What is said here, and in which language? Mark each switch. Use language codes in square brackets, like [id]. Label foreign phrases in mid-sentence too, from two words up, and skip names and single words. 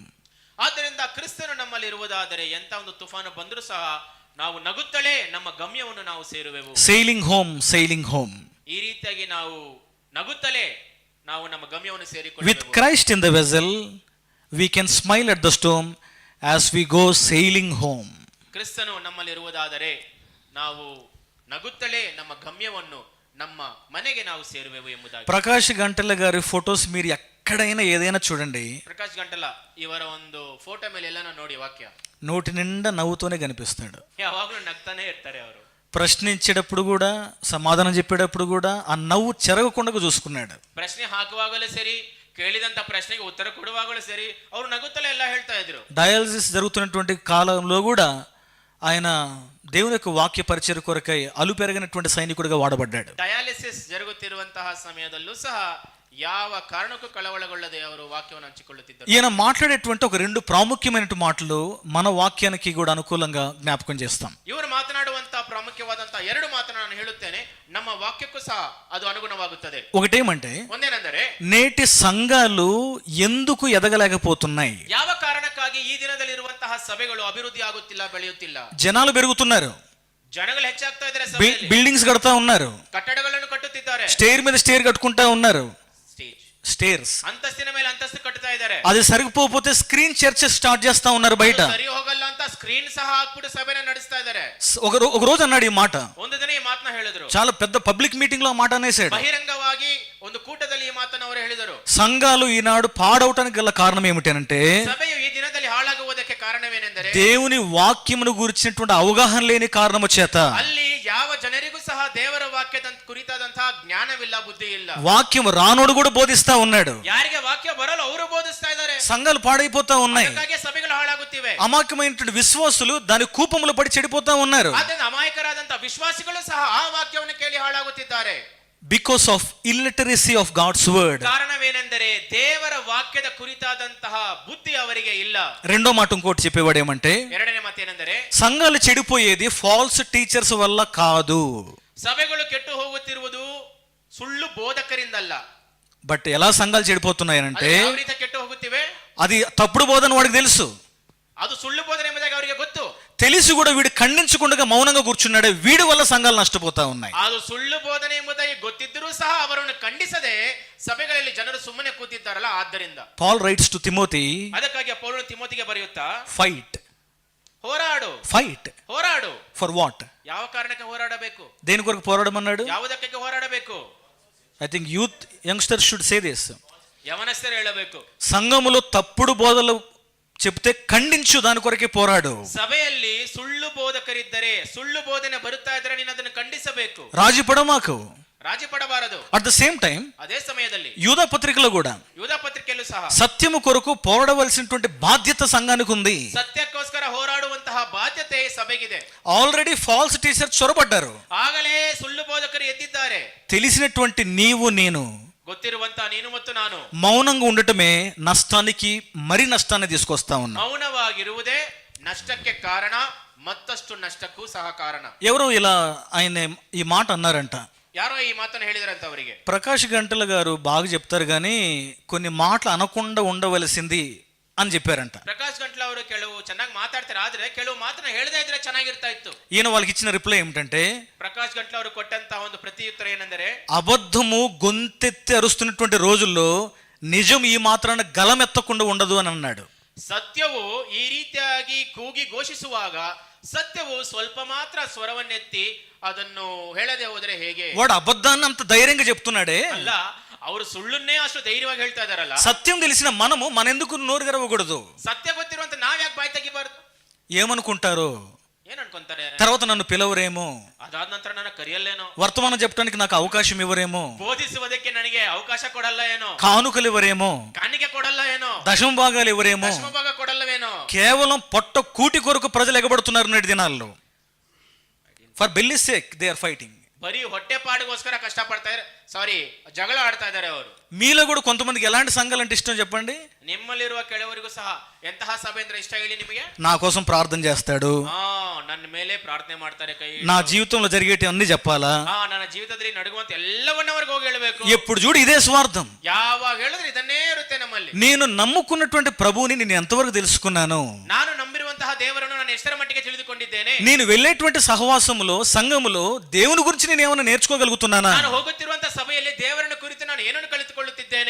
[kn] ಆದ್ದರಿಂದ ಕ್ರಿಸ್ತನು ನಮ್ಮಲ್ಲಿರುವುದಾದರೆ ಎಂತ ಒಂದು ತುಫಾನು ಬಂದರೂ ಸಹ ನಾವು ನಗುತ್ತಲೇ ನಮ್ಮ ಗಮ್ಯವನ್ನು ನಾವು ಸೇರುವೆವು. [en] Sailing home, sailing home. [kn] ಈ ರೀತಿಯಾಗಿ ನಾವು ನಗುತ್ತಲೇ ನಾವು ನಮ್ಮ ಗಮ್ಯವನ್ನು [en] With [kn] ಸೇರಿಕೊಳ್ಳುವೆವು. [en] Christ in the vessel we can smile at the storm as we go sailing home. [kn] ಕ್ರಿಸ್ತನು ನಮ್ಮಲ್ಲಿರುವುದಾದರೆ ನಾವು ನಗುತ್ತಲೇ ನಮ್ಮ ಗಮ್ಯವನ್ನು ನಮ್ಮ ಮನೆಗೆ ನಾವು ಸೇರುವೆವು ಎಂಬುದಾಗಿ. [te] ప్రకాష్ గంటల గారి ఫొటోస్ మీరు ఎక్కడైనా ఏదైనా చూడండి, [kn] ಪ್ರಕಾಶ್ ಗಂಟಲ ಇವರ ಒಂದು ಫೋಟೋ ಮೇಲೆ ಎಲ್ಲಾನು ನೋಡಿ ವಾಕ್ಯ [te] నోటి నిండా నవ్వుతూనే కనిపిస్తాడు. [kn] ಯಾವಾಗಲೂ ನಗ್ತಾನೆ ಇರ್ತಾರೆ ಅವರು. [te] ప్రశ్నించేటప్పుడు కూడా, సమాధానం చెప్పేటప్పుడు కూడా ఆ నవ్వు చెరగకుండా చూసుకున్నాడు. [kn] ಪ್ರಶ್ನೆ ಹಾಕುವಾಗಲೂ ಸರಿ, ಕೇಳಿದಂತ ಪ್ರಶ್ನೆಗೆ ಉತ್ತರ ಕೊಡುವಾಗಲೂ ಸರಿ ಅವರು ನಗುತ್ತಲೇ ಎಲ್ಲ ಹೇಳ್ತಾ ಇದ್ರು. [te] డయాలసిస్ జరుగుతున్నటువంటి కాలంలో కూడా ఆయన దేవుని యొక్క వాక్య పరిచయ కొరకై అలుపెరగినటువంటి సైనికుడిగా వాడబడ్డాడు. [kn] ಡಯಾಲಿಸಿಸ್ ಜరుగుತ್ತಿರುವಂತಹ ಸಮಯದಲ್ಲೂ ಸಹ ಯಾವ ಕಾರಣಕ್ಕೂ ಕಳವಳಗೊಳ್ಳದೆ ಅವರು ವಾಕ್ಯವನ್ನು ಹಂಚಿಕೊಳ್ಳುತ್ತಿದ್ದರು. [te] ఈయన మాట్లాడేటువంటి ఒక రెండు ప్రాముఖ్యమైన మాటలు మన వాక్యానికి కూడా అనుకూలంగా జ్ఞాపకం చేస్తాం. [kn] ಇವರು ಮಾತನಾಡುವಂತಹ ಪ್ರಾಮುಖ್ಯವಾದಂತಹ ಎರಡು ಮಾತನ್ನು ನಾನು ಹೇಳುತ್ತೇನೆ, ನಮ್ಮ ವಾಕ್ಯಕ್ಕೂ ಸಹ ಅದು ಅನುಗುಣವಾಗುತ್ತದೆ. [te] ఒకటేమంటే [kn] ಒಂದೇನೆಂದರೆ [te] నేటి సంఘాలు ఎందుకు ఎదగలేకపోతున్నాయి, [kn] ಯಾವ ಕಾರಣಕ್ಕಾಗಿ ಈ ದಿನದಲ್ಲಿರುವಂತಹ ಸಭೆಗಳು ಅಭಿವೃದ್ಧಿ ಆಗುತ್ತಿಲ್ಲ, ಬೆಳೆಯುತ್ತಿಲ್ಲ. [te] జనాలు పెరుగుతున్నారు, [kn] ಜನಗಳು ಹೆಚ್ಚಾಗ್ತಾ ಇದ್ದಾರೆ, ಸಭೆಯಲ್ಲಿ [te] బిల్డింగ్స్ కడతా ఉన్నారు, [kn] ಕಟ್ಟಡಗಳನ್ನು ಕಟ್ಟುತ್ತಿದ್ದಾರೆ, [te] స్టేర్ మీద స్టేర్ కట్టుకుంటా ఉన్నారు, స్టేర్స్ [kn] ಅಂತಸ್ತಿನ ಮೇಲೆ ಅಂತಸ್ತು ಕಟ್ಟುತ್ತಾ ಇದ್ದಾರೆ. [te] అది సరిపోతే [en] screen churches start [te] చేస్తా ఉన్నారు బయట. [kn] ಸರಿ ಹೋಗಲ್ಲ ಅಂತ ಸ್ಕ್ರೀನ್ ಸಹ ಹಾಕ್ಬಿಟ್ಟು ಸಭೆನ ನಡೆಸ್ತಾ ಇದ್ದಾರೆ. [te] ఒక రోజు అన్నాడు ఈ మాట, [kn] ಒಂದು ದಿನ ಈ ಮಾತನ್ನ ಹೇಳಿದ್ರು, [te] చాలా పెద్ద [en] public meeting [te] లో ఆ మాట అనేసాడు. [kn] బహిరంగವಾಗಿ ಒಂದು ಕೂಟದಲ್ಲಿ ಈ ಮಾತನ್ನ ಅವರು ಹೇಳಿದರು. [te] సంఘాలు ఈనాడు పాడవటానికి గల కారణం ఏమిటంటే [kn] ಸಭೆಯು ಈ ದಿನದಲ್ಲಿ ಹಾಳಾಗುವುದಕ್ಕೆ ಕಾರಣವೇನೆಂದರೆ [te] దేవుని వాక్యమును గురించినటువంటి అవగాహన లేని కారణము చేత. [kn] ಅಲ್ಲಿ ಯಾವ ಜನರಿಗೂ ಸಹ ದೇವರ ವಾಕ್ಯದ ಕುರಿತಾದಂತಹ ಜ್ಞಾನವಿಲ್ಲ, ಬುದ್ಧಿ ಇಲ್ಲ. [te] వాక్యం రానోడు కూడా బోధిస్తా ఉన్నాడు, [kn] ಯಾರಿಗೆ ವಾಕ್ಯ ಬರಲ್ಲ ಅವರು ಬೋಧಿಸ್ತಾ ಇದ್ದಾರೆ. [te] సంఘాలు పాడైపోతా ఉన్నాయి, [kn] ಹಾಗಾಗಿ ಸಭೆಗಳು ಹಾಳಾಗುತ್ತಿವೆ. [te] అమాయకమైనటువంటి విశ్వాసులు దాని కూపములో పడి చెడిపోతా ఉన్నారు. [kn] ಆದ್ದರಿಂದ ಅಮಾಯಕರಾದಂತಹ ವಿಶ್ವಾಸಿಗಳು ಸಹ ಆ ವಾಕ್ಯವನ್ನು ಕೇಳಿ ಹಾಳಾಗುತ್ತಿದ್ದಾರೆ. [en] Because of illiteracy of God's word. [kn] ಕಾರಣವೇನೆಂದರೆ ದೇವರ ವಾಕ್ಯದ ಕುರಿತಾದಂತಹ ಬುದ್ಧಿ ಅವರಿಗೆ ಇಲ್ಲ. [te] రెండో మాట ఇంకోటి చెప్పేవాడు ఏమంటే, [kn] ಎರಡನೇ ಮಾತೇನೆಂದರೆ [te] సంఘాలు చెడిపోయేది [en] false teachers [te] వల్ల కాదు, [kn] ಸಭೆಗಳು ಕೆಟ್ಟು ಹೋಗುತ್ತಿರುವುದು ಸುಳ್ಳು ಬೋಧಕರಿಂದಲ್ಲ. [te] బట్ ఎలా సంఘాలు చెడిపోతున్నాయనంటే [kn] ಯಾವ ರೀತಿ ಕೆಟ್ಟು ಹೋಗುತ್ತಿವೆ, [te] అది తప్పుడు బోధన వాడికి తెలుసు, [kn] ಅದು ಸುಳ್ಳು ಬೋಧನೆ ಎಂಬುದಾಗಿ ಅವರಿಗೆ ಗೊತ್ತು. [te] తెలిసి కూడా వీడు ఖండించకుండా మౌనంగా కూర్చున్నాడే, వీడి వల్ల సంఘాలు నష్టపోతా ఉన్నాయి. [kn] ಅದು ಸುಳ್ಳು ಬೋಧನೆ ಎಂಬುದಾಗಿ ಗೊತ್ತಿದ್ದರೂ ಸಹ ಅವರನ್ನು ಖಂಡಿಸದೆ ಸಭೆಗಳಲ್ಲಿ ಜನರು ಸುಮ್ಮನೆ ಕೂತಿದ್ದಾರಲ್ಲ, ಆದ್ದರಿಂದ [en] Paul writes to Timothy, [kn] ಅದಕ್ಕಾಗಿ ಪೌಲನು ತಿಮೋತಿಗೆ ಬರೆಯುತ್ತಾ, [te] ఫైట్ [kn] ಹೋರಾಡು, [te] ఫైట్ [kn] ಹೋರಾಡು. [en] For what? [kn] ಯಾವ ಕಾರಣಕ್ಕೆ ಹೋರಾಡಬೇಕು, [te] దేని కొరకు పోరాడమన్నాడు? [kn] ಯಾವುದಕ್ಕೆ ಹೋರಾಡಬೇಕು? [en] I think youth youngsters should say this. [kn] ಯವನಸ್ಥರು ಹೇಳಬೇಕು, [te] సంఘములో తప్పుడు బోధలు చెప్తే ఖండించు, దాని కొరకే పోరాడు. [kn] ಸಭೆಯಲ್ಲಿ ಸುಳ್ಳು ಬೋಧಕರಿದ್ದರೆ, ಸುಳ್ಳು ಬೋಧನೆ ಬರುತ್ತಾ ಇದ್ದರೆ ನೀನು ಅದನ್ನು ಖಂಡಿಸಬೇಕು, [te] రాజీ పడమాకు. [kn] ರಾಜಿ ಪಡಬಾರದು. [en] At the same time [kn] ಅದೇ ಸಮಯದಲ್ಲಿ [te] యూదా పత్రికలో కూడా [kn] ಯೂದ ಪತ್ರಿಕೆಯಲ್ಲೂ ಸಹ [te] సత్యము కొరకు పోరాడవలసినటువంటి బాధ్యత సంఘానికి ఉంది. [kn] ಸತ್ಯಕ್ಕೋಸ್ಕರ ಹೋರಾಡುವಂತಹ ಬಾಧ್ಯತೆ ಸಭೆಗಿದೆ. [te] ఆల్రెడీ [en] false teachers [te] చొరబడ్డారు, [kn] ಆಗಲೇ ಸುಳ್ಳು ಬೋಧಕರು ಎದ್ದಿದ್ದಾರೆ. [te] తెలిసినటువంటి నీవు నేను [kn] ಗೊತ್ತಿರುವಂತಹ ನೀನು ಮತ್ತು ನಾನು [te] మౌనంగా ఉండటమే నష్టానికి మరి నష్టాన్ని తీసుకొస్తా ఉన్నా. [kn] ಮೌನವಾಗಿರುವುದೇ ನಷ್ಟಕ್ಕೆ ಕಾರಣ, ಮತ್ತಷ್ಟು ನಷ್ಟಕ್ಕೂ ಸಹ ಕಾರಣ. [te] ఎవరో ఇలా ఆయన ఈ మాట అన్నారంట, [kn] ಯಾರೋ ಈ ಮಾತನ್ನು ಹೇಳಿದ್ರಂತ ಅವರಿಗೆ. [te] ప్రకాష్ గంటల గారు బాగా చెప్తారు కానీ కొన్ని మాటలు అనకుండా ఉండవలసింది అని చెప్పారంట. [kn] ಪ್ರಕಾಶ್ ಗಂಟ್ಲ ಅವರು ಕೆಲವು ಚೆನ್ನಾಗಿ ಮಾತಾಡ್ತಾರೆ, ಆದ್ರೆ ಕೆಲವು ಮಾತನ್ನ ಹೇಳದೇ ಇದ್ರೆ ಚೆನ್ನಾಗಿರ್ತಾ ಇತ್ತು. [te] ఈయన వాళ్ళకి ఇచ్చిన రిప్లై ఏమిటంటే, [kn] ಪ್ರಕಾಶ್ ಗಂಟ್ಲ ಅವರು ಕೊಟ್ಟಂತ ಒಂದು ಪ್ರತಿಯುತ್ತರ ಏನೆಂದರೆ, [te] అబద్ధము గొంతెత్తి అరుస్తున్నటువంటి రోజుల్లో నిజం ఈ మాత్రాన గలమెత్తకుండా ఉండదు అని అన్నాడు. [kn] ಸತ್ಯವು ಈ ರೀತಿಯಾಗಿ ಕೂಗಿ ಘೋಷಿಸುವಾಗ ಸತ್ಯವು ಸ್ವಲ್ಪ ಮಾತ್ರ ಸ್ವರವನ್ನೆತ್ತಿ ಅದನ್ನು ಹೇಳದೆ ಹೋದರೆ ಹೇಗೆ? [te] వాడు అబద్ధాన్ని అంత ధైర్యంగా చెప్తున్నాడే, [kn] ಅಲ್ಲ, ಅವರು ಸುಳ್ಳುನ್ನೇ ಅಷ್ಟು ಧೈರ್ಯವಾಗಿ ಹೇಳ್ತಾ ಇದಾರಲ್ಲ. [te] సత్యం తెలిసిన మనము మనెందుకు నోరు తెరవకూడదు? [kn] ಸತ್ಯ ಗೊತ್ತಿರುವಂತ ನಾವ್ ಯಾಕೆ ಬಾಯಿ ತೆಗಿಬಾರ್ದು? [te] ఏమనుకుంటారు, [kn] ಏನ್ ಅನ್ಕೊಂತಾರೆ? [te] తర్వాత నన్ను పిలవరేమో, [kn] ಅದಾದ ನಂತರ ನನ್ನ ಕರೆಯಲ್ಲೇನೋ, [te] వర్తమానం చెప్పడానికి నాకు అవకాశం ఇవ్వరేమో, [kn] ಬೋಧಿಸುವುದಕ್ಕೆ ನನಗೆ ಅವಕಾಶ ಕೊಡಲ್ಲ ಏನೋ, [te] కానుకలు ఇవ్వరేమో, [kn] ಕಾಣಿಕೆ ಕೊಡಲ್ಲ ಏನೋ, [te] దశమ భాగాలు ఇవ్వరేమో. [kn] ದಶಮ ಭಾಗ ಕೊಡಲ್ಲವೇನೋ. [te] కేవలం పొట్ట కూటి కొరకు ప్రజలు ఎగబడుతున్నారు నేటి దినాల్లో. [en] For belly sake they are fighting. [kn] ಬರೀ ಹೊಟ್ಟೆ ಪಾಡಿಗೋಸ್ಕರ ಕಷ್ಟ ಪಡ್ತಾ ಇದ್ದಾರೆ, ಸಾರಿ ಜಗಳ ಆಡ್ತಾ ಇದ್ದಾರೆ ಅವರು. [te] మీలో కూడా కొంతమందికి ఎలాంటి సంఘాలు అంటే ఇష్టం చెప్పండి? [kn] ನಿಮ್ಮಲ್ಲಿರುವ ಕೆಲವರಿಗೂ ಸಹ ಎಂತಹ ಸಭೆ ಅಂದ್ರೆ ಇಷ್ಟ ಹೇಳಿ ನಿಮಗೆ? [te] నా కోసం ప్రార్థన చేస్తాడు, [kn] ನನ್ನ ಮೇಲೆ ಪ್ರಾರ್ಥನೆ ಮಾಡ್ತಾರೆ, ಕೈ [te] నా జీవితంలో జరిగేటి అన్ని చెప్పాలా, [kn] ನನ್ನ ಜೀವಿತದಲ್ಲಿ ನಡುಗುವಂತ ಎಲ್ಲವನ್ನ ಅವ್ರಿಗೆ ಹೋಗಿ ಹೇಳಬೇಕು. [te] ఎప్పుడు చూడు ఇదే స్వార్థం. [kn] ಯಾವಾಗ ಹೇಳಿದ್ರೆ ಇದನ್ನೇ ಇರುತ್ತೆ ನಮ್ಮಲ್ಲಿ. [te] నేను నమ్ముకున్నటువంటి ప్రభువుని నేను ఎంతవరకు తెలుసుకున్నాను, [kn] ನಾನು ನಂಬಿರುವಂತಹ ದೇವರನ್ನು ನಾನು ಎಷ್ಟರ ಮಟ್ಟಿಗೆ ತಿಳಿದುಕೊಂಡಿದ್ದೇನೆ, [te] నేను వెళ్ళేటువంటి సహవాసములో సంఘములో దేవుని గురించి నేను ఏమైనా నేర్చుకోగలుగుతున్నానా, [kn] ನಾನು ಹೋಗುತ್ತಿರುವಂತಹ ಸಭೆಯಲ್ಲಿ ದೇವರನ್ನು ಕುರಿತು ನಾನು ಏನನ್ನು ಕಲಿತುಕೊಳ್ಳುತ್ತಿದ್ದೇನೆ.